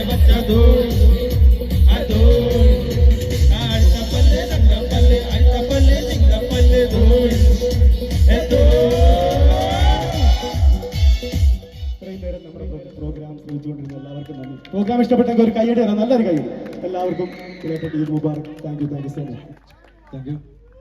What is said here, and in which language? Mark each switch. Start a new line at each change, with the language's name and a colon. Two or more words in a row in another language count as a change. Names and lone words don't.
Malayalam: ಧೂಳ್ ಅಡ್ಡಪಲ್ಲೆ ರಂಗಪಲ್ಲೆ ಅಡ್ಡಪಲ್ಲೆ ಲಿಂಗಪಲ್ಲೆ ಧೂಳ್ ഇത്രയും നേരം നമ്മുടെ പ്രോഗ്രാം ശ്രമിച്ചുകൊണ്ടിരുന്ന എല്ലാവർക്കും നന്ദി. പ്രോഗ്രാം ഇഷ്ടപ്പെട്ടെങ്കിൽ ഒരു കൈയ്യടി തരാം, നല്ലൊരു കൈ. എല്ലാവർക്കും പ്രിയപ്പെട്ട ഈദ് മുബാറക്.
English: thank you so much. thank you.